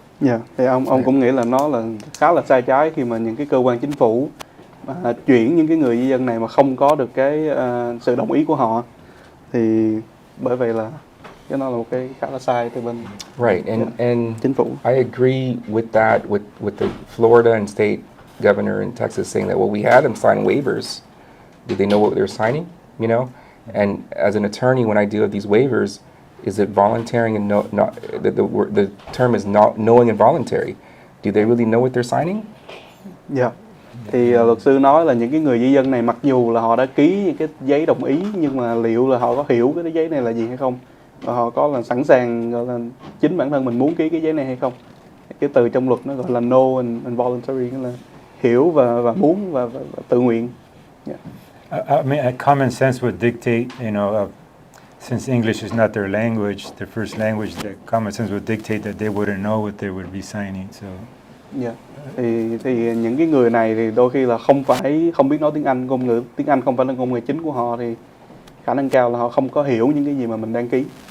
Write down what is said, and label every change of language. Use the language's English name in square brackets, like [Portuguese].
[Vietnamese] Dạ, thì ông cũng nghĩ là nó là khá là sai trái khi mà những cái cơ quan chính phủ mà chuyển những cái người di dân này mà không có được cái sự đồng ý của họ, thì bởi vậy là cái nó là một cái khá là sai từ bên [English] right, and [Vietnamese] chính phủ. [English] I agree with that, with the Florida and state governor in Texas saying that, well, we had them sign waivers. Did they know what they were signing? And as an attorney, when I deal with these waivers, is it voluntary and the term is not knowing and voluntary? Do they really know what they're signing? Dạ. [Vietnamese] Thì luật sư nói là những cái người di dân này mặc dù là họ đã ký những cái giấy đồng ý, nhưng mà liệu là họ có hiểu cái giấy này là gì hay không? Và họ có là sẵn sàng gọi là chính bản thân mình muốn ký cái giấy này hay không? Cái từ trong luật nó gọi là know and voluntary, nghĩa là hiểu và muốn và tự nguyện. Yeah. [English] Common sense would dictate, since English is not their language, their first language, that common sense would dictate that they wouldn't know what they would be signing. So. Yeah. [Vietnamese] Thì những cái người này thì đôi khi là không biết nói tiếng Anh, ngôn ngữ tiếng Anh không phải là ngôn ngữ chính của họ, thì khả năng cao là họ không có hiểu những cái gì mà mình đăng ký.